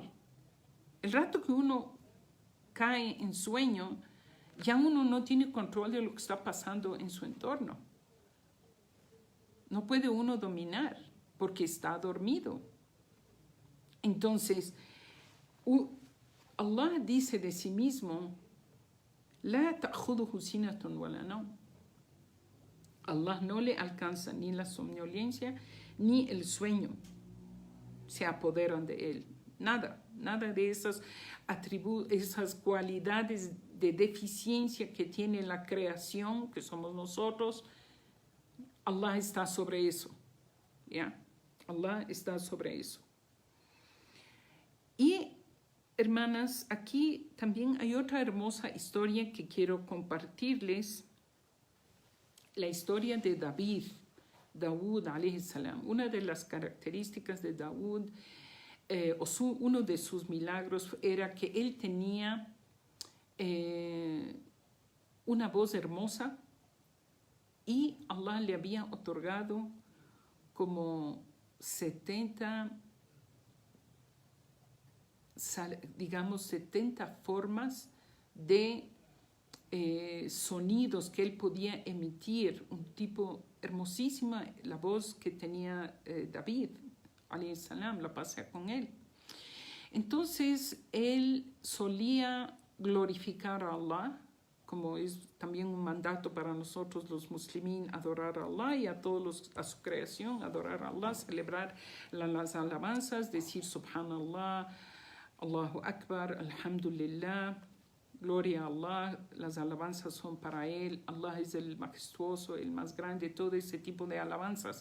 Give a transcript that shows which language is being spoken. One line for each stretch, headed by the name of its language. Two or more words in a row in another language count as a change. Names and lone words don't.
Spanish: El rato que uno cae en sueño, ya uno no tiene control de lo que está pasando en su entorno. No puede uno dominar porque está dormido. Entonces, Allah dice de sí mismo,
Arabic: "لا تأخذه سنة ولا نوم".
Spanish: Allah no le alcanza ni la somnolencia ni el sueño. Se apoderan de él. Nada de esas esas cualidades de deficiencia que tiene la creación, que somos nosotros. Allah está sobre eso. ¿Ya? Allah está sobre eso. Y, hermanas, aquí también hay otra hermosa historia que quiero compartirles. La historia de Dawud
Arabic: عليه السلام.
Spanish: Una de las características de Dawud, uno de sus milagros era que él tenía una voz hermosa y Allah le había otorgado como 70 formas de sonidos que él podía emitir, un tipo hermosísima, la voz que tenía David,
Arabic: عليه السلام,
Spanish: la pasé con él. Entonces, él solía glorificar a Allah, como es también un mandato para nosotros los musulmanes, adorar a Allah y a su creación, adorar a Allah, celebrar las alabanzas, decir
Arabic: سبحان الله، الله أكبر، الحمد لله,
Spanish: gloria a Allah, las alabanzas son para Él, Allah es el majestuoso, el más grande, todo ese tipo de alabanzas.